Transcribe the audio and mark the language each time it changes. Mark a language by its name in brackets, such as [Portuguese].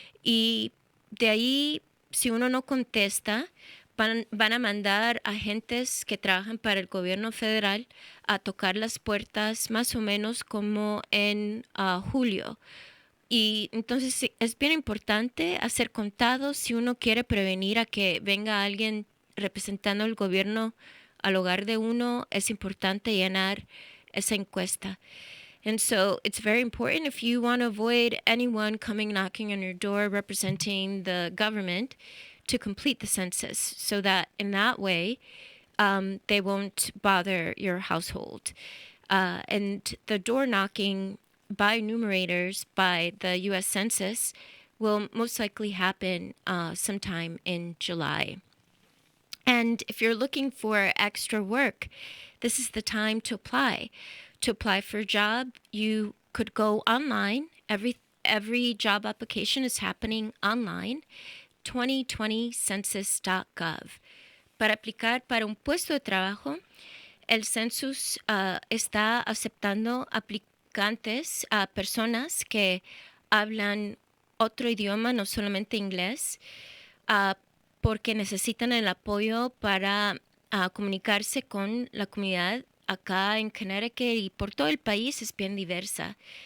[Spanish] Y de ahí, si uno no contesta, van a mandar agentes que trabajan para el gobierno federal a tocar las puertas más o menos como en julio. Y entonces es bien importante hacer contados si uno quiere prevenir a que venga alguien representando el gobierno al hogar de uno. Es importante llenar esa encuesta. [English] And so it's very important, if you want to avoid anyone coming knocking on your door representing the government, to complete the census, so that in that way they won't bother your household. And the door knocking by enumerators by the U.S. Census will most likely happen sometime in July. And if you're looking for extra work, this is the time to apply. To apply for a job, you could go online. Every job application is happening online. 2020census.gov. [Spanish] Para aplicar para un puesto de trabajo, el census está aceptando aplicantes a personas que hablan otro idioma, no solamente inglés, porque necesitan el apoyo para comunicarse con la comunidad acá en Connecticut, y por todo el país es bien diversa.